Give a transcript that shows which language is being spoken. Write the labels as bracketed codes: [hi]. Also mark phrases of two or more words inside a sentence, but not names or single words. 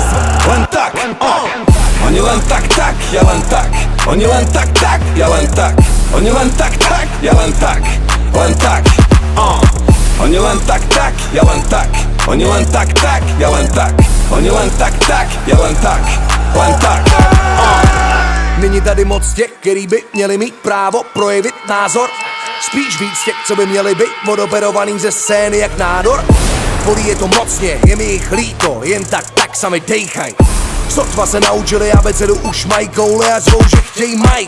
[sk] Len tak, Oni len tak, ja len tak. Oni len tak, ja len tak. Oni len tak, ja len tak. Len tak, Oni len tak, ja len tak. Oni len tak, ja len tak. Oni len tak, ja len tak. Len tak, [cs] Není tady moc těch, který by měli mít právo projevit názor. Spíš víc těch, co by měli být odoperovaný ze scény jak nádor. Bolí je to mocně, je mi jich líto, jen tak sami dejchaj. Sotva se naučili abecedu, už mají koule a zvou, že chtějí majk.